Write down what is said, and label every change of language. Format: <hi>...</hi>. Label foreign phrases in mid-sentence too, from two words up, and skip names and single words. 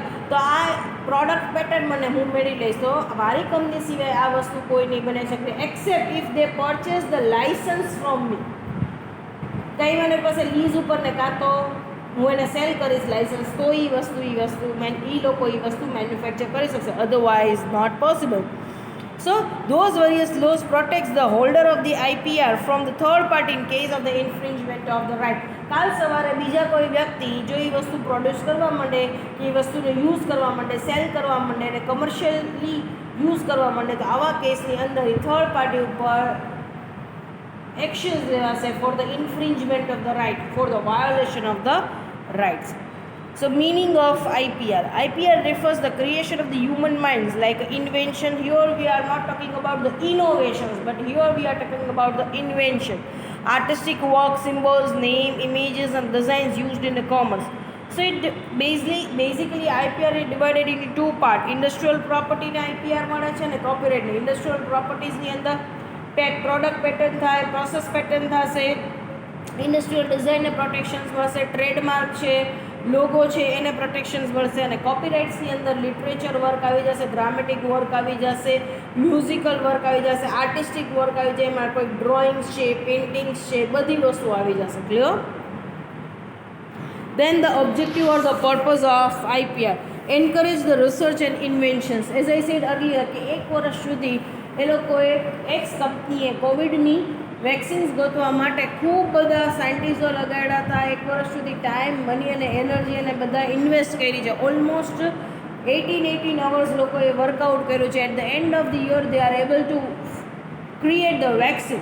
<gu>તો આ</gu> <en>product patent</en> <gu>મને હું મેળવી લઈશ, તો મારી કંપની સિવાય આ વસ્તુ કોઈ નહીં બનાવી શકે</gu> <en>except if they purchase the license from me.</en> <gu>કંઈ મને પાસે લીઝ ઉપર ને કાં તો હું એને સેલ કરીશ લાઇસન્સ, તો એ લોકો એ વસ્તુ મેન્યુફેક્ચર કરી શકશે.</gu> <en>otherwise not possible. So those various laws protects the holder of the IPR from the third party in case of the infringement of the right.</en> <gu>કાલ સવારે બીજા કોઈ વ્યક્તિ જો એ વસ્તુ પ્રોડ્યુસ કરવા માંડે, કે એ વસ્તુને યુઝ કરવા માંડે, સેલ કરવા માંડે અને</gu> <en>commercially use</en> <gu>કરવા માંડે, તો આવા કેસની અંદર એ</gu> <en>third party</en> <gu>ઉપર એક્શન્સ લેવાશે</gu> <en>for the infringement of the right, for the violation of the rights. So meaning of IPR. IPR refers the creation of the human minds like invention. Here we are not talking about the innovations, but here we are talking about the invention. Artistic work, symbols, name, images and designs used in the commerce. So it basically IPR is divided into two parts. Industrial property</en> <gu>ને IPR મળે છે અને copyright ને.</gu> <en>Industrial properties</en> <gu>ની અંદર</gu> <en>product patent</en> <gu>થાય,</gu> <en>process patent</en> <gu>થશે, ઇન્ડસ્ટ્રીયલ ડિઝાઇનને પ્રોટેક્શન્સ મળશે, ટ્રેડમાર્ક છે, લોગો છે એને પ્રોટેક્શન્સ મળશે. અને કોપીરાઇટ્સની અંદર</gu> <en>literature work</en> <gu>આવી જશે,</gu> <en>dramatic work</en> <gu>આવી જશે,</gu> <en>musical work</en> <gu>આવી જશે,</gu> <en>artistic work</en> <gu>આવી જાય, એમાં કોઈ ડ્રોઈંગ્સ છે, પેઇન્ટિંગ્સ છે, બધી વસ્તુ આવી જશે. ક્લિયર?</gu> <en>Then the objective or the purpose of IPR encourage the research and inventions. As I said earlier</en> <gu>કે 1 વર્ષ સુધી એ લોકોએ એક્સ કંપનીએ કોવિડની વેક્સિન્સ ગોતવા માટે ખૂબ બધા સાયન્ટિસ્ટો લગાડ્યા હતા. 1 વર્ષ સુધી ટાઈમ, મની અને એનર્જી અને બધા ઇન્વેસ્ટ કરી છે. ઓલમોસ્ટ 18 અવર્સ લોકોએ વર્કઆઉટ કર્યું છે.</gu> <en>at the end of the year they are able to create the vaccine.</en>